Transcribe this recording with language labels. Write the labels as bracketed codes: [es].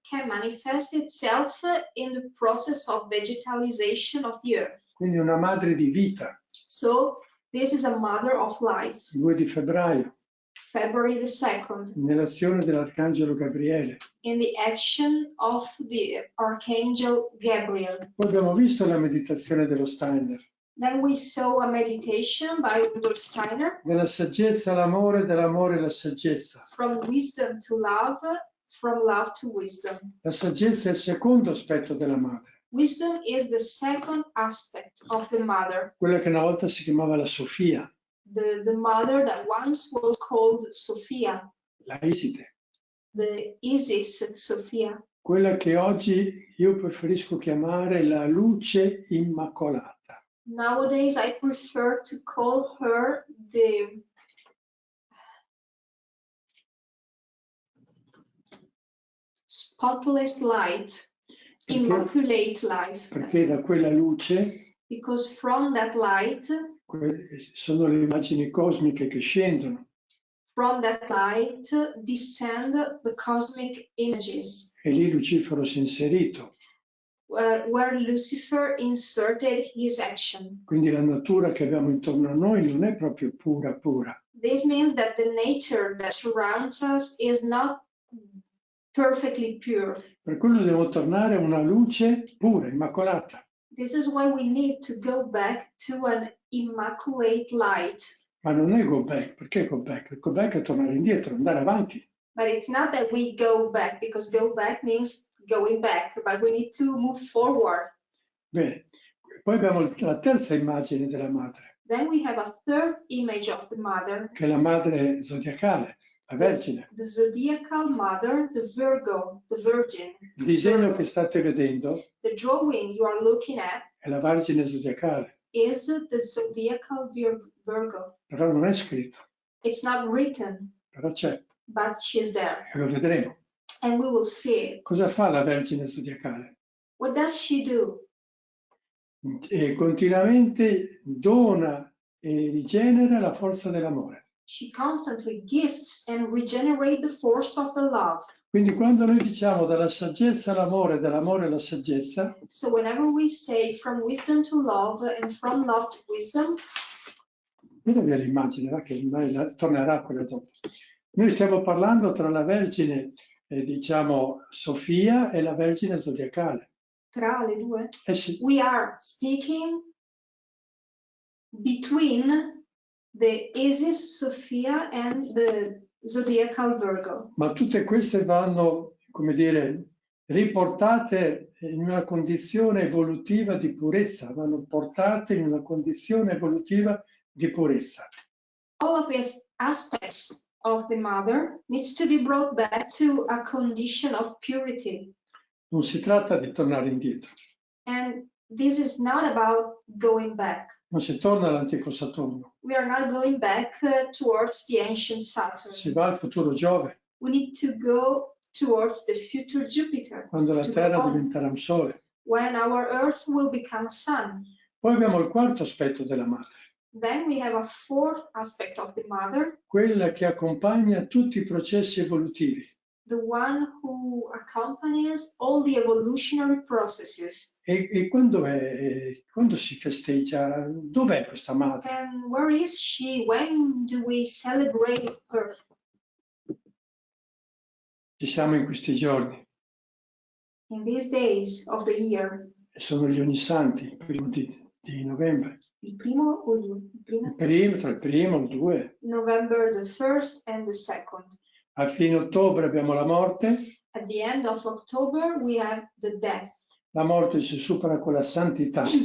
[en] can manifest itself in the process of vegetalization of the earth. [it] Quindi una madre di vita. [en] So this is a mother of life. [it] 2 di febbraio. [en] February the 2nd. [it] Nell'azione dell'Arcangelo Gabriele. [en] In the action of the Archangel Gabriel. [it] Poi abbiamo visto la meditazione dello Steiner. [en] Then we saw a meditation by Rudolf Steiner. [it] Della saggezza all'amore, dall'amore alla saggezza. [en] From wisdom to love, from love to wisdom. [it] La saggezza è il secondo aspetto della madre. [en] Wisdom is the second aspect of the mother. [it] Quella che una volta si chiamava la Sofia. [en] The mother that once was called Sophia. [it] La Iside. [en] The Isis Sophia. [it] Quella che oggi io preferisco chiamare la luce immacolata. [en] Nowadays I prefer to call her the spotless light, immaculate life. [it] Perché da quella luce, [en] because from that light, [it] sono le immagini cosmiche che scendono. [en] From that light descend the cosmic images. [it] E lì Lucifero si è inserito. [en] Where Lucifer inserted his action. [it] Quindi la natura che abbiamo intorno a noi non è proprio pura pura. [en] This means that the nature that surrounds us is not perfectly pure. [it] Per quello dobbiamo tornare a una luce pura, immacolata. [en] This is why we need to go back to an immaculate light. [it] Ma non è [en] go back, [it] perché go back? Go back è tornare indietro, andare avanti. [en] But it's not that we go back, because go back means going back, but we need to move forward. [it] Bene, poi abbiamo la terza immagine della madre. [en] Then we have a third image of the mother. [it] Che è la madre zodiacale, la Vergine. [en] The zodiacal mother, the Virgo, the Virgin. [it] Il disegno che state vedendo [en] The drawing you are looking at [it] è la Vergine zodiacale. [en] Is the zodiacal Virgo. [it] Però non è scritto. [en] It's not written. [it] Però c'è. [en] But she's there. [it] E lo vedremo. [en] And we will see it. [it] Cosa fa la Vergine zodiacale? [en] What does she do? [it] E continuamente dona e rigenera la forza dell'amore. [en] She constantly gifts and regenerates the force of the love. [it] Quindi quando noi diciamo dalla saggezza all'amore, dall'amore alla saggezza, [en] so whenever we say from wisdom to love and from love to wisdom, [it] vedi l'immagine, che tornerà quella dopo. Noi stiamo parlando tra la Vergine, diciamo, Sofia e la Vergine zodiacale. Tra le due? Sì. [en] We are speaking between the Isis Sophia and the Zodiacal Virgo. [it] Ma tutte queste vanno, come dire, riportate in una condizione evolutiva di purezza, vanno portate in una condizione evolutiva di purezza. [en] All of these aspects of the mother needs to be brought back to a condition of purity. [it] Non si tratta di tornare indietro. [en] And this is not about going back. [it] Non si torna all'antico Saturno. [en] We are not going back towards the ancient Saturn. [it] Si va al futuro Giove. [en] We need to go towards the future Jupiter. [it] Quando la Terra diventerà un sole. [en] When our Earth will become a sun. [it] Poi abbiamo il quarto aspetto della madre. [en] Then we have a fourth aspect of the mother. [it] Quella che accompagna tutti i processi evolutivi. [en] The one who accompanies all the evolutionary processes. [it] E quando si festeggia? Dov'è questa madre? [en] And where is she? When do we celebrate her? [it] Ci siamo in questi giorni. [en] In these days of the year. [it] Sono gli ognissanti, il 1 di novembre. Il primo o il due? Tra il primo e il 2. [en] November the 1st and the 2nd. [it] A fine ottobre abbiamo la morte. [en] At the end of October, we have the death. [it] La morte si supera con la santità.